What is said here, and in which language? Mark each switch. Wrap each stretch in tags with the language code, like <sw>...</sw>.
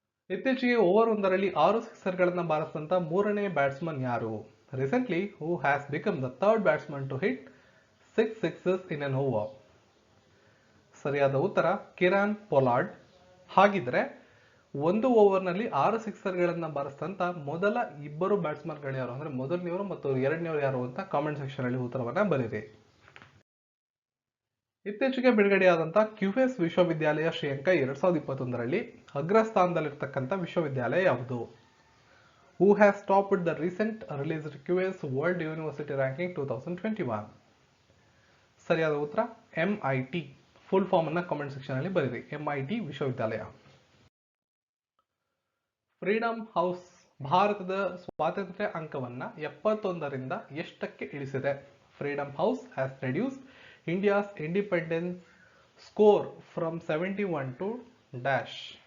<kn>ಇತ್ತೀಚೆಗೆ ಓವರ್ ಒಂದರಲ್ಲಿ 6 ಸಿಕ್ಸರ್ಗಳನ್ನ ಬಾರಿಸಿದಂತ 3ನೇ ಬ್ಯಾಟ್ಸ್ಮನ್ ಯಾರು?</kn> <en>Recently, who has become the third batsman to hit 6 sixes in an over?</en> <kn>ಸರಿಯಾದ ಉತ್ತರ ಕಿರಾನ್ ಪೊಲಾರ್ಡ್. ಹಾಗಿದ್ರೆ ಒಂದು ಓವರ್ನಲ್ಲಿ 6 ಸಿಕ್ಸರ್ಗಳನ್ನ ಬಾರಿಸಿದಂತ ಮೊದಲ ಇಬ್ಬರು ಬ್ಯಾಟ್ಸ್ಮನ್ಗಳು ಯಾರು ಅಂದ್ರೆ ಮೊದಲನೆಯವರು ಮತ್ತು ಎರಡನೆಯವರು ಯಾರು ಅಂತ ಕಾಮೆಂಟ್ ಸೆಕ್ಷನ್ ಅಲ್ಲಿ ಉತ್ತರವನ್ನ ಬರೀರಿ. ಇತ್ತೀಚೆಗೆ ಬಿಡುಗಡೆಯಾದಂತಹ QS ವಿಶ್ವವಿದ್ಯಾಲಯ ಶ್ರೇಯಾಂಕ 2021ರಲ್ಲಿ ಅಗ್ರಸ್ಥಾನದಲ್ಲಿರ್ತಕ್ಕಂಥ ವಿಶ್ವವಿದ್ಯಾಲಯ ಯಾವುದು? Who has topped the recent released QS World University Ranking 2021? ಸರಿಯಾದ ಉತ್ತರ MIT. ಫುಲ್ ಫಾರ್ಮ್ ಅನ್ನ ಕಾಮೆಂಟ್ ಸೆಕ್ಷನ್ ಅಲ್ಲಿ ಬರೀರಿ. MIT ವಿಶ್ವವಿದ್ಯಾಲಯ. ಫ್ರೀಡಮ್ ಹೌಸ್ ಭಾರತದ ಸ್ವಾತಂತ್ರ್ಯ ಅಂಕವನ್ನ 71ರಿಂದ ಎಷ್ಟಕ್ಕೆ ಇಳಿಸಿದೆ?</kn> <en>Freedom House has reduced India's independence score from 71 to dash.</en>